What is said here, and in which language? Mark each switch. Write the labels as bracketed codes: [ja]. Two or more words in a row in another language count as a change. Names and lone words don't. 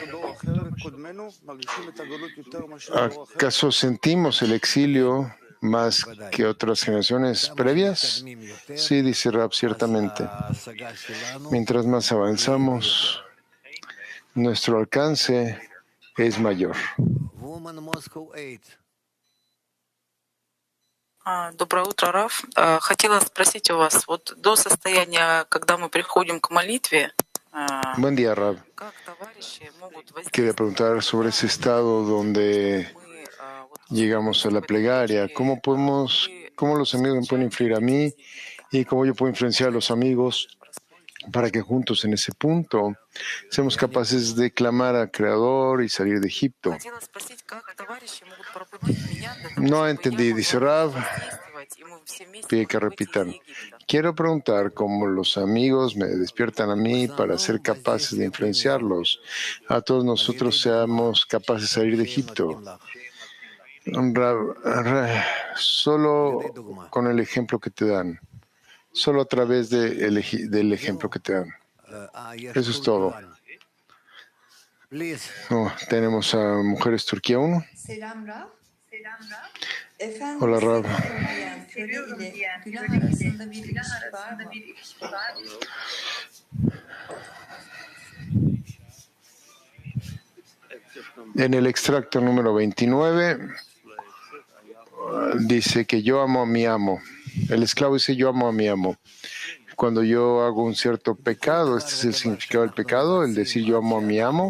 [es] ¿Acaso sentimos el exilio más que otras generaciones previas? Sí, dice Rab, ciertamente. Mientras más avanzamos, nuestro alcance es mayor. [ru] Доброе утро, Раф. Хотела спросить у вас, вот до состояния, когда мы приходим к молитве, [es] Buen día, Rab. [ru] как товарищи могут [es] Quería [ru] воздействовать [es] preguntar sobre ese estado donde [ru] мы вот [es] llegamos a la plegaria. ¿Cómo los amigos me pueden influir a mí y cómo yo puedo influenciar a los amigos para que juntos en ese punto seamos capaces de clamar al Creador y salir de Egipto? [ru] хотела спросить, как товарищи могут пробудить меня для того, [es] No [ru] чтобы я [es] entendí, dice [ru] могла [es] Rab, [ru] воздействовать, и мы все вместе [es] pide que [ru] могли выйти из [es] repitan. [ru] Египта. [es] Quiero preguntar cómo los amigos me despiertan a mí para ser capaces de influenciarlos. A todos nosotros seamos capaces de salir de Egipto. Solo con el ejemplo que te dan. Solo a través del ejemplo que te dan. Eso es todo. Oh, tenemos a Mujeres Turquía 1. [tr] Selam Rab. [es] Hola, Rab. [tr] Seviyorum diyen köle ile Gülen arasında bir ilişki var mı? [es] En el extracto número 29 dice que yo amo a mi amo. El esclavo dice yo amo a mi amo. Cuando yo hago un cierto pecado, este es el significado del pecado, el decir yo amo a mi amo.